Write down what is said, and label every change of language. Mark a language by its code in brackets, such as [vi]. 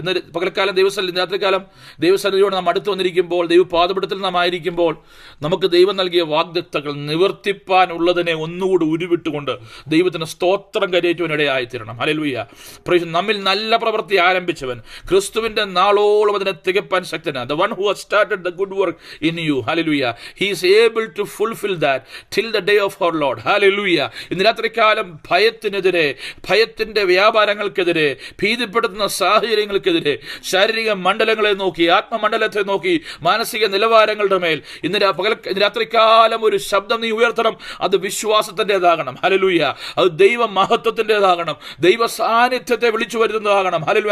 [ml] ഇന്ന് പകൽക്കാലം രാത്രികാലം ദൈവസന്നിധിയോട് നാം അടുത്ത് വന്നിരിക്കുമ്പോൾ, ദൈവപാദപീഠത്തിൽ നാം ആയിരിക്കുമ്പോൾ നമുക്ക് ദൈവം നൽകിയ വാഗ്ദത്തങ്ങൾ നിവർത്തിപ്പാനുള്ളതിനെ ഒന്നുകൂടി ഉരുവിട്ടുകൊണ്ട് ദൈവത്തിന് സ്തോത്രം കരയേറ്റുവാനിടയായിത്തീരണം. ഹല്ലേലൂയ. നമ്മിൽ നല്ല പ്രവൃത്തി ആരംഭിച്ചവൻ ക്രിസ്തുവിന്റെ നാളോളം അതിനെ തികപ്പാൻ ശക്തനാണ്. [en] The one who has started the good work in you, hallelujah, he is able to fulfill that till the day of our Lord. hallelujah. [ml] ഇന്ന് രാത്രികാലം ഭയത്തിനെതിരെ, ഭയത്തിന്റെ വ്യാപാരങ്ങൾക്കെതിരെ, ഭീതിപ്പെടുത്തുന്ന സാഹചര്യങ്ങൾക്കെതിരെ, ശാരീരിക മണ്ഡലങ്ങളെ നോക്കി, ആത്മമണ്ഡലത്തെ നോക്കി, മാനസിക നിലവാരങ്ങളുടെ മേൽ ഇന്ന് രാത്രികാലം ഒരു ശബ്ദം നീ ഉയർത്തണം. അത് വിശ്വാസത്തിൻ്റെതാകണം. ഹല്ലേലൂയ. അത് ദൈവ മഹത്വത്തിൻ്റെതാകണം, ദൈവ സാന്നിധ്യത്തെ വിളിച്ചു വരുന്നതാകണം. ഹല്ലേലൂയ.